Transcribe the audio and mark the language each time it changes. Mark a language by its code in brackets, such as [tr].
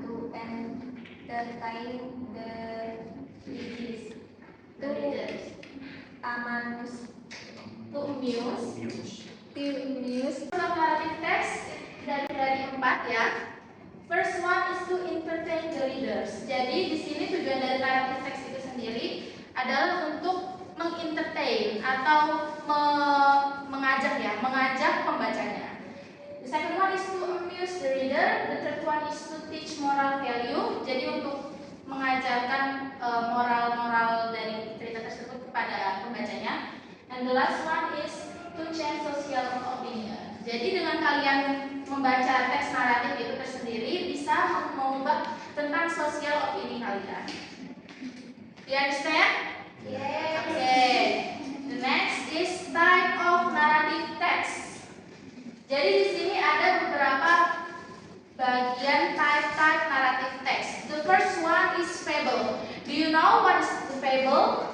[en] 1. To entertain the readers. The readers. Amanus. To amuse. To amuse. Purpose of narrative text dari 4 ya. First one is to entertain the readers. [id] Jadi di sini tujuan dari narrative text itu sendiri adalah untuk mengentertain atau mengajak pembacanya. [en] The second one is to amuse the reader. The third one is to teach moral value. [id] Jadi untuk mengajarkan moral-moral dari cerita tersebut kepada pembacanya. [en] And the last one is to change social opinion. [id] Jadi dengan kalian membaca teks naratif itu tersendiri bisa mengubah tentang sosial opini kalian. [en] Do you understand? Yes. Okay. The next is type of narrative text. [id] Jadi di sini ada beberapa bagian type narrative text. [en] The first one is fable. Do you know what is the fable?